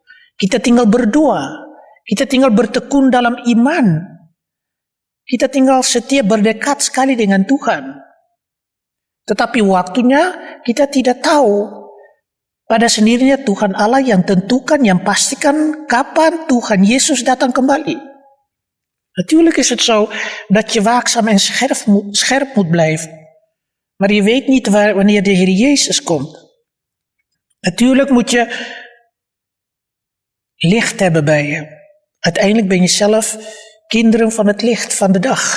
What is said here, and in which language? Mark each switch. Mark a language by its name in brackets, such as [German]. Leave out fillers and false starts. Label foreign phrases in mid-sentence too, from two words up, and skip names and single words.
[Indonesian] Kita tinggal berdoa, kita tinggal bertekun dalam iman, kita tinggal setia berdekat sekali dengan Tuhan. Tetapi waktunya kita tidak tahu. Pada sendirinya Tuhan Allah yang tentukan, yang pastikan kapan Tuhan Yesus datang kembali. [Dutch] Natuurlijk is het zo dat je waakzaam en scherp moet blijven. Maar je weet niet wanneer de Heer Jezus komt. Natuurlijk moet je licht hebben bij je. Uiteindelijk ben je zelf kinderen van het licht van de dag.